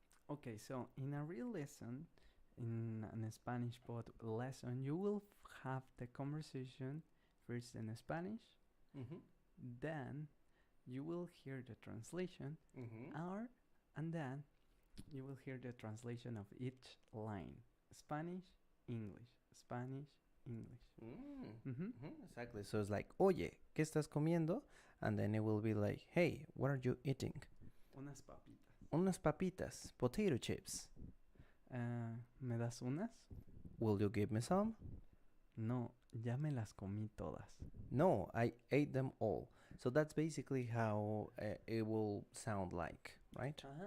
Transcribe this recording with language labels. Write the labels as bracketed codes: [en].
[en] Okay, so in a real lesson, in a Spanish pod lesson, you will have the conversation first in Spanish, then you will hear the translation, and then you will hear the translation of each line. Spanish, English, Spanish, English. Exactly. So it's like, [es] oye, ¿qué estás comiendo? [en] And then it will be like, hey, what are you eating? [es] Unas papitas. Unas papitas, [en] potato chips. [es] ¿Me das unas? [en] Will you give me some? [es] No, ya me las comí todas. [en] No, I ate them all. So that's basically how it will sound like, right?